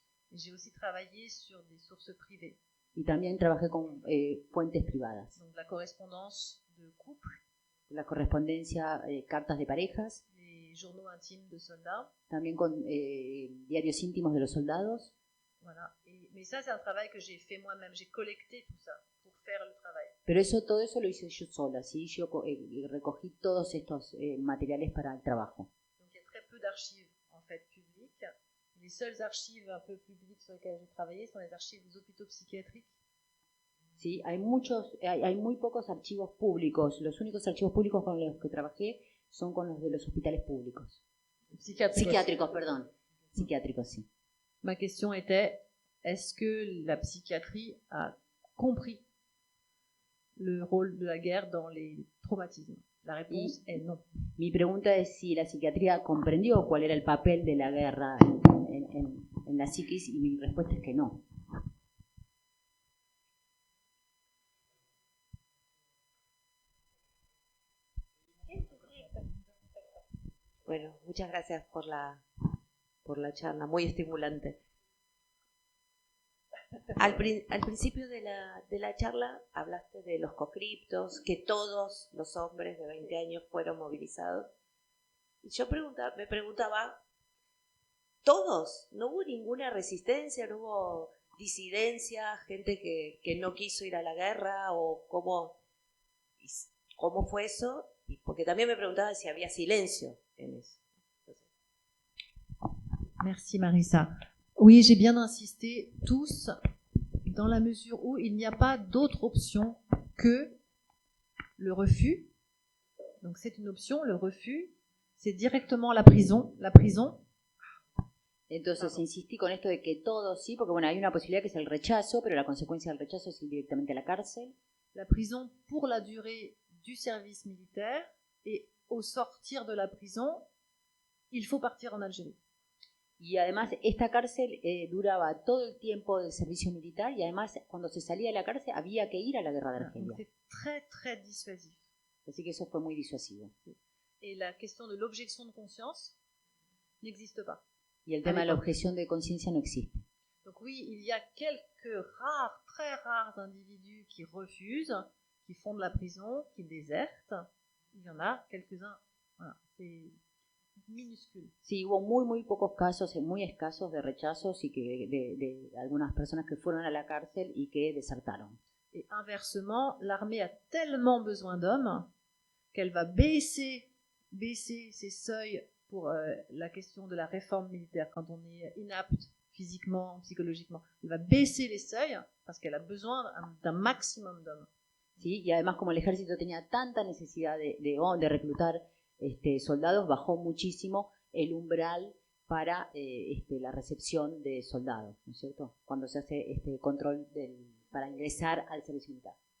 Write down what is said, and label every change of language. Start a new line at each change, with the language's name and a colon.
French: J'ai aussi travaillé sur des sources privées.
Spanish: Y también trabajé con fuentes privadas.
French: Donc la correspondance de couple.
Spanish: La correspondencia, cartas de parejas.
French: Les journaux intimes de soldats.
Spanish: También con diarios íntimos de los soldados.
French: Voilà. Mais ça, c'est un travail que j'ai fait moi-même. J'ai collecté tout ça pour faire le travail.
Spanish: Pero todo eso lo hice yo sola, ¿sí? Yo recogí todos estos materiales para el trabajo.
French: Donc il y a très peu d'archives en fait publiques. Les seules archives un peu publiques sur lesquelles j'ai travaillé sont les archives des hôpitaux psychiatriques.
Spanish: Sí, hay muy pocos archivos públicos. Los únicos archivos públicos con los que trabajé son con los de los hospitales públicos. Psiquiátricos, perdón. Psiquiátricos, sí.
French: Ma question était, est-ce que la psychiatrie a compris le rôle de la guerre dans les traumatismes? La réponse est non.
Spanish: Mi pregunta es si la psiquiatría comprendió cuál era el papel de la guerra en la psiquis, y mi respuesta es que no. Bueno, muchas gracias por la charla, muy estimulante. Al principio de la charla hablaste de los conscriptos, que todos los hombres de 20 años fueron movilizados. Y yo me preguntaba, ¿todos? ¿No hubo ninguna resistencia? ¿No hubo disidencia? ¿Gente que no quiso ir a la guerra? ¿O cómo fue eso? Porque también me preguntaba si había silencio en eso.
French: Merci Marissa. Oui, j'ai bien insisté, tous, dans la mesure où il n'y a pas d'autre option que le refus. Donc c'est une option, le refus, c'est directement la prison. La prison.
Spanish: Entonces insistí con esto de que todos sí, porque bueno, hay una posibilidad que es el rechazo, pero la consecuencia del rechazo es ir directamente a la cárcel.
French: La prison pour la durée du service militaire, et au sortir de la prison, il faut partir en Algérie.
Spanish: Y además esta cárcel duraba todo el tiempo del servicio militar, y además cuando se salía de la cárcel había que ir a la guerra de Argelia.
French: C'est très très dissuasif.
Spanish: Así que eso fue muy disuasivo.
French: Et la question de l'objection de conscience n'existe pas.
Spanish: Y el tema de la objeción de conciencia no existe.
French: Donc oui, il y a quelques rares, très rares individus qui refusent, qui font de la prison, qui désertent. Il y en a quelques-uns. Voilà, c'est minuscule.
Spanish: Sí, hubo muy pocos casos, muy escasos de rechazos y que de algunas personas que fueron a la cárcel y que desertaron.
French: Et inversement, l'armée a tellement besoin d'hommes qu'elle va baisser ses seuils pour la question de la réforme militaire quand on est inapte physiquement, psychologiquement. Elle va baisser les seuils parce qu'elle a besoin d'un maximum d'hommes.
Spanish: Sí, y además como el ejército tenía tanta necesidad de reclutar soldados, bajó muchísimo el umbral para la recepción de soldados, ¿no es cierto? Cuando se hace este control para ingresar al servicio militar.